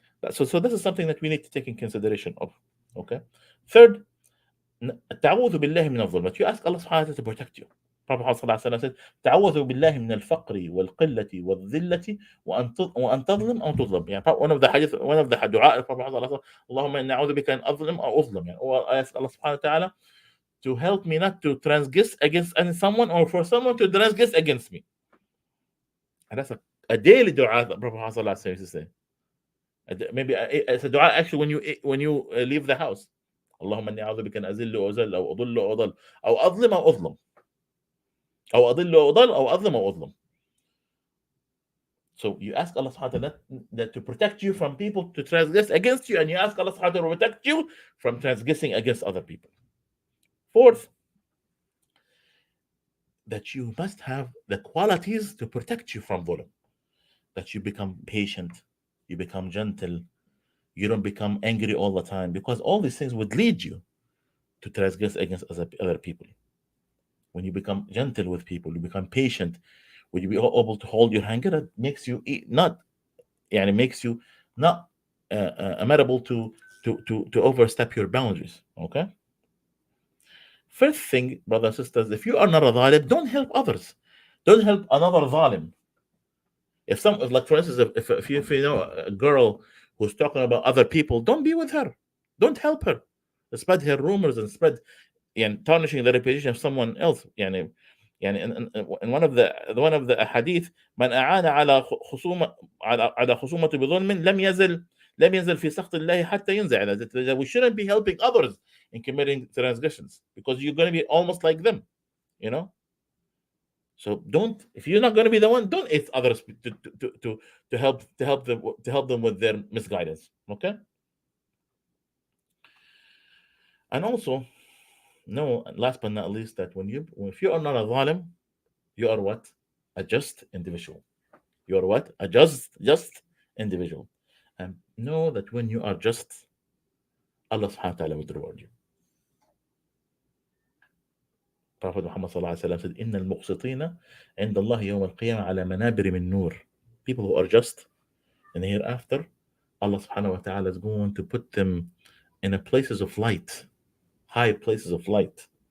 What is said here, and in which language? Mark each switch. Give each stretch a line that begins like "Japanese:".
English: So this is something that we need to take in consideration of. Okay. Third,
Arabic: تعوذ بالله من الظلم.
English: You ask Allah subhanahu wa ta'ala to protect you. Prophet Muhammad said,
Arabic: تعوذوا بالله من الفقر والقلة والذلة وأن تظلم أو تظلم.
English: يعني one of the hadith, one of the دعاء Prophet Muhammad said,
Arabic: اللهم إني أعوذ بك أن أظلم أو أظلم.
English: يعني, or I ask Allah subhanahu wa ta'ala to help me not to transgress against someone, or for someone to transgress against me. And that's a daily dua that Prophet Muhammad used to say. Maybe it's a dua actually when you leave the house.
Arabic: اللهم إني أعوذ بك أن أذل وأذل أو أضل وأضل أو أظلم أو أظلم أو أضل وأضل أو أظلم أو أظلم.
English: So you ask Allah subhanahu wa ta'ala to protect you from people to transgress against you, and you ask Allah subhanahu wa ta'ala to protect you from transgressing against other people. Fourth, that you must have the qualities to protect you from dhulm. That you become patient, you become gentle, you don't become angry all the time, because all these things would lead you to transgress against other people. When you become gentle with people, you become patient, when you be able to hold your anger, that makes you not, يعني makes you not amenable to overstep your boundaries. Okay. First thing, brothers and sisters, if you are not a zalim, don't help others. Don't help another zalim. If some, like for instance, if you know a girl who's talking about other people, don't be with her. Don't help her. Spread her rumors and spread, يعني tarnishing the reputation of someone else.
Arabic: يعني
English: in one of the hadith,
Arabic: من أعان على خصومة على خصومة بظلم لم يزل في سخط الله حتى ينزع.
English: That we shouldn't be helping others in committing transgressions, because you're going to be almost like them, you know. So don't, if you're not going to be the one, don't ask others to help them with their misguidance. Okay. And also, no, last but not least, that if you are not a zalim, you are what? A just individual. You are what? A just individual. And know that when you are just, Allah subhanahu wa ta'ala will reward you. Prophet Muhammad sallallahu alaihi wasallam said,
Arabic: إن المقسطين عند الله يوم القيامة على منابر من نور.
English: People who are just in the hereafter, Allah subhanahu wa ta'ala is going to put them in a places of light, high places of light.